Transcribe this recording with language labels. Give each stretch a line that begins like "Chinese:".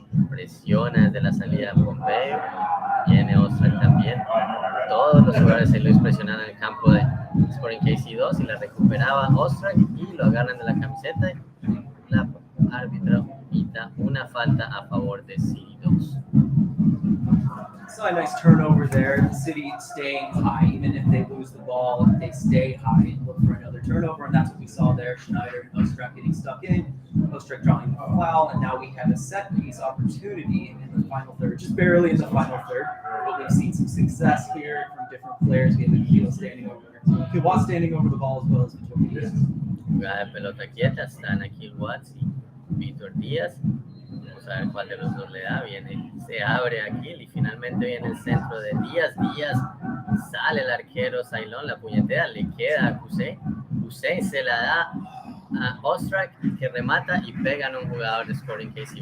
Spanish: presiona desde la salida de Pompeo, viene Ostrak también, todos los jugadores de Luis presionan en el campo de Sporting KC2 y la recuperaba Ostrak y lo agarran de la camiseta y la árbitro pita una falta a favor de City2.
English: Saw a nice turnover there. The City staying high, even if they lose the ball, they stay high and look for another turnover, and that's what we saw there. Schneider and Ostrak getting stuck in, Ostrak drawing a foul, and now we have a set piece opportunity in the final third, just barely in the final third. But we've seen some success here from different players. We have Aquila standing over the ball as well as Vitor Díaz.
Spanish: Jugada de pelota quieta, están aquí Watts y Vitor Díaz. Vamos a ver cuál de los dos le da. Se abre aquí y finalmente viene el centro de Díaz. Sale el arquero Ceylon, la puñetea, le queda a Hussein se la da a Ostrak, que remata y pega en un jugador de Sporting KC.